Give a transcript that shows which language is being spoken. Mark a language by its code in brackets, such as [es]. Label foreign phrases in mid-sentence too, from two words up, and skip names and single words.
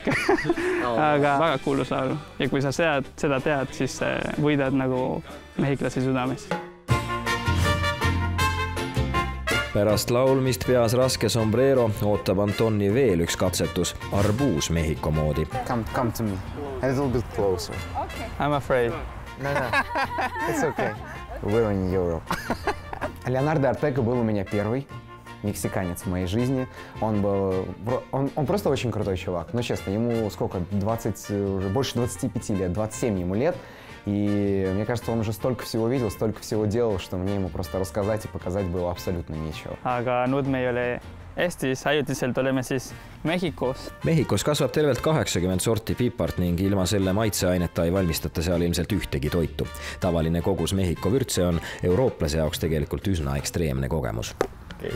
[et] Aga väga kuulus laulu. Ja kui sa seda tead, siis võidad nagu mehhiklase südames. Pärast laulmist peas raske Sombrero ootab Antoni veel üks katsetus, arbuus Mehhiko moodi. [en] Come to me. A little bit closer. Okay. I'm afraid. No. It's okay. We're in Europe. [ru] Леонардо Артега был у меня первый мексиканец в моей жизни. Он просто очень крутой чувак. Но честно, ему сколько? 20, уже больше 25 лет, 27 ему лет. И мне кажется, он уже столько всего видел, столько всего делал, что мне ему просто рассказать и показать было абсолютно нечего. [et] Aga nüüd me ei ole Eestis, ajutiselt oleme siis Mehhikos. Mehhikos kasvab tervelt 80 sorti pipart ning ilma selle maitseaineta ei valmistata seal ilmselt ühtegi toitu. Tavaline kogus Mehhiko vürtse on eurooplase jaoks tegelikult üsna ekstreemne kogemus. Okay.